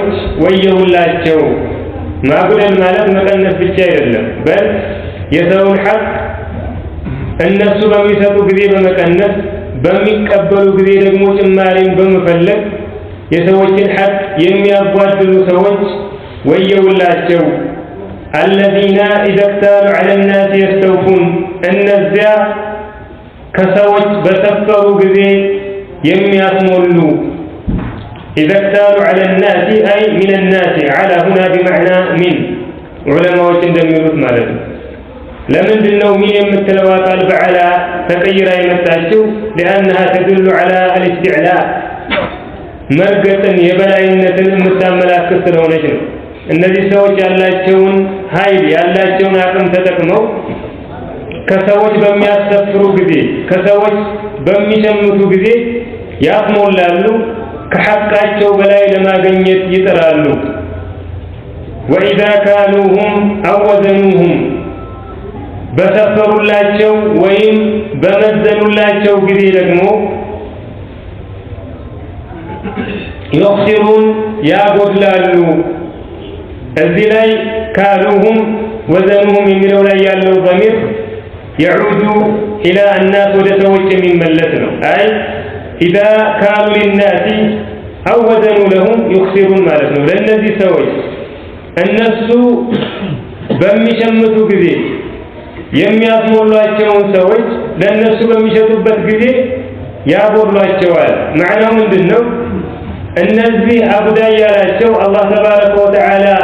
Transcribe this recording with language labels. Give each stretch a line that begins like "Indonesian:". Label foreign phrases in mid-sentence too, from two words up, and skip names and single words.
Amharic: ወየውላቸው። ማጉደል ማለት መቀነስ ብቻ አይደለም፣ በል የሰውን ሐቅ እነሱ በሚሰጡ ጊዜ በመቀነስ በሚቀበሉ ጊዜ ደግሞ ጭማሪን በመፈለግ የሰዎችን ሐቅ የሚያጓድሉ ሰዎች ወየውላቸው።
Arabic: الذين إذا اكتالوا على الناس يستوفون
Amharic: እነዚያ ከሰዎች በሰፈሩ ጊዜ የሚያስሞሉ
Arabic: إذا اكتالوا على الناس أي من الناس. على هنا بمعنى من.
Amharic: علماء እንደሚሉት ማለት ነው። ለምንድን ነው ሚን የምትለዋ ቃል በዓላ ተቀይራ የመጣችው?
Arabic: لأنها تدل على الاستعلاء
Amharic: መርገጥን የበላይነትን የምታመላክት ስለሆነች ነው። እነዚህ ሰዎች ያላቸውን ኃይል ያላቸውን አቅም ተጠቅመው ከሰዎች በሚያሰፍሩ ጊዜ ከሰዎች በሚሸምቱ ጊዜ ያስሞላሉ፣ ከሐቃቸው በላይ ለማግኘት ይጥራሉ።
Arabic: وإذا كانوهم أو وزنوهم
Amharic: በሰፈሩላቸው ወይም በመዘኑላቸው ጊዜ ደግሞ
Arabic: يخسرون يا بدلالو
Amharic: እዚህ ላይ
Arabic: كالوهم وزنوهم
Amharic: የሚለው ላይ ያለው ضمير
Arabic: يعود إلى الناس
Amharic: ወደ ሰዎች የሚመለስ ነው አይ
Arabic: إذا كانوا للناس أو وزنوا لهم يخسرون
Amharic: ማለት ነው ለነዚህ ሰዎች እነሱ በሚሸምቱ ጊዜ የሚያስሞሏቸውን ሰዎች ለነሱ በሚሸጡበት ጊዜ ያቦሏቸዋል ማዕናው ምንድነው እነዚህ አብዳይ ያላቸው አላህ
Arabic: تبارك وتعالى